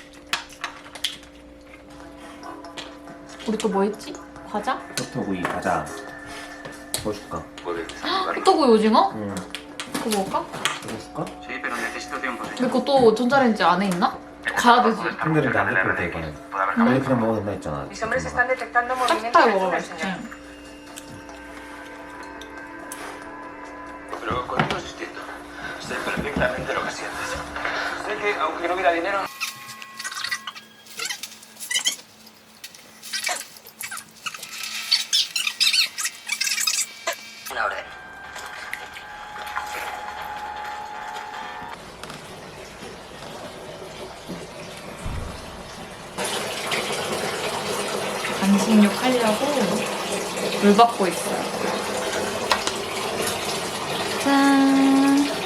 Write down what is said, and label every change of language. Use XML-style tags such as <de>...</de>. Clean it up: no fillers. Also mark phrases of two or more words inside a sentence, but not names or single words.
<ko>우리 또 뭐 했지? 과자? 버터구이 과자. 뭐 줄까? 호떡구이 오징어? 응. 그거 먹을까? 이거 줄까? 근데 그것도 전자레인지 안에 있나? 가야 되지. 근데 안 먹을 때 이거는. 원래 그냥 먹어도 된다 했잖아.</ko> <es>Mis hombres están detectando movimientos</es> <ko>따뜻하게 먹어야</ko> <es>extraños,</es> <ko>맛있지.</ko> <es>señor. Pero con esto es distinto. Sé perfectamente lo que sientes. Sé que, aunque no hubiera dinero... Una orden.</es> <ko>간식육 하려고 물 받고 있어요. 짠.</ko>